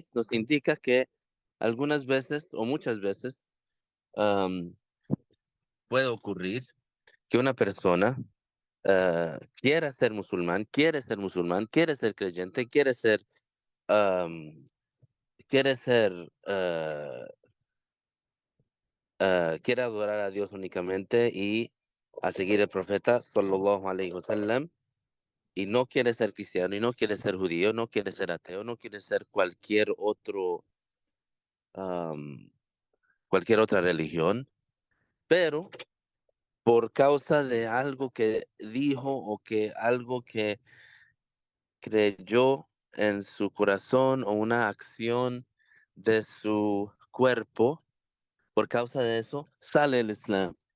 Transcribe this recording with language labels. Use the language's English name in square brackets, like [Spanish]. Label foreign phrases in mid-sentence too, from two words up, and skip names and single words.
[Spanish] Nos indica que algunas veces o muchas veces am, puede ocurrir que una persona quiere ser creyente, am, quiere adorar a Dios únicamente y a seguir el profeta, [Arabic] صلى الله عليه وسلم, [Spanish] y no quiere ser cristiano, y no quiere ser judío, no quiere ser ateo, no quiere ser am, cualquier otra religión, pero por causa de algo que dijo o que algo que creyó en su corazón o una acción de su cuerpo, por causa de eso sale el Islam.